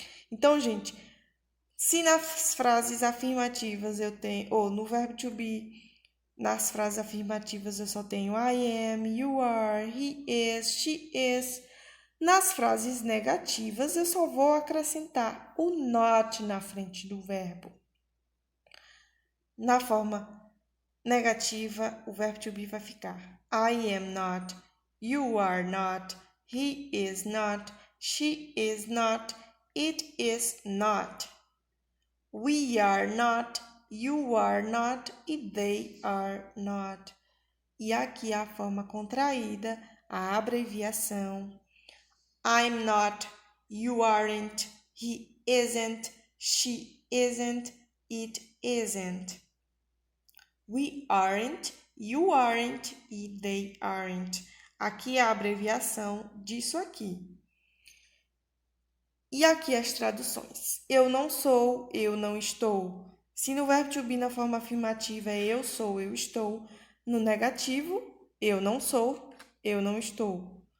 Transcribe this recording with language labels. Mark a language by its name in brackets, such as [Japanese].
[Portuguese] Então, gente, se nas frases afirmativas eu tenho, ou no verbo to be, nas frases afirmativas eu só tenho [English] I am, you are, he is, she is. [Portuguese] Nas frases negativas eu só vou acrescentar o not na frente do verbo. Na forma negativa, o verbo to be vai ficar [English] I am not, you are not, he is not, she is not, it is not. We are not, you are not e they are not. [Portuguese] E aqui a forma contraída, a abreviação, [English] I'm not, you aren't, he isn't, she isn't, it isn't. We aren't, you aren't e they aren't. [Portuguese] Aqui é a abreviação disso aqui. E aqui as traduções. Eu não sou, eu não estou. Se no verbo to be na forma afirmativa é eu sou, eu estou. No negativo, eu não sou, eu não estou.